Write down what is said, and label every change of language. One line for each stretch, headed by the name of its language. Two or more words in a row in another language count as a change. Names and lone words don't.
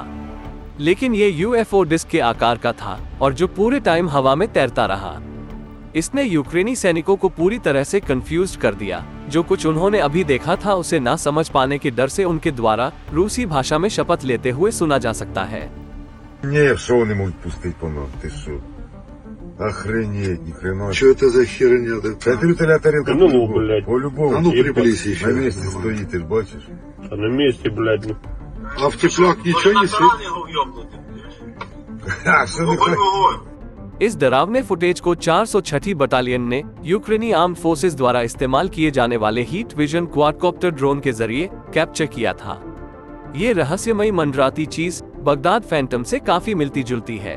Hindi: लेकिन ये यूएफओ डिस्क के आकार का था और जो पूरे टाइम हवा में तैरता रहा। इसने यूक्रेनी सैनिकों को पूरी तरह से कंफ्यूज कर दिया। जो कुछ उन्होंने अभी देखा था उसे ना समझ पाने के डर से उनके द्वारा रूसी भाषा में शपथ लेते हुए सुना जा सकता है।
Russian: Охренеть, ни хрена. Что это за херня? Это вертолет тарелка. Ну, блядь. По-любому. А ну приплись еще. На месте стоит,
Ukrainian: ты ж бачишь.
Russian: На месте, блядь. А в теплак ничего не сыт?
Hindi: इस डरावने फुटेज को 406ठी बटालियन ने यूक्रेनी
English: armed forces
Hindi: द्वारा इस्तेमाल किए जाने वाले
English: heat vision quadcopter drone
Hindi: के जरिए कैप्चर किया था। ये रहस्यमयी मंडराती चीज बगदाद फैंटम से काफी मिलती जुलती है।